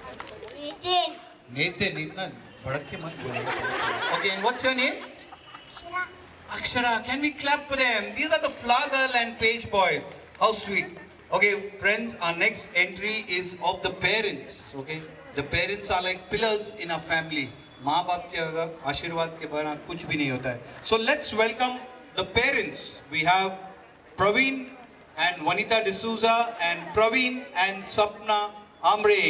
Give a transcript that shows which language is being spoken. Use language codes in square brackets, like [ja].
[hi] Nathan, इतना भड़क के मत बोलो। [en] Okay, and what's your name? Akshara. Can we clap for them? These are the Flagel and Page boys. How sweet. Okay, friends, our next entry is of the parents. Okay, the parents are like pillars in our family. [hi] माँ बाप के आशीर्वाद के बिना कुछ भी नहीं होता है. [en] So let's welcome the parents. We have Praveen and Vanita D'Souza and Praveen and Sapna Amre.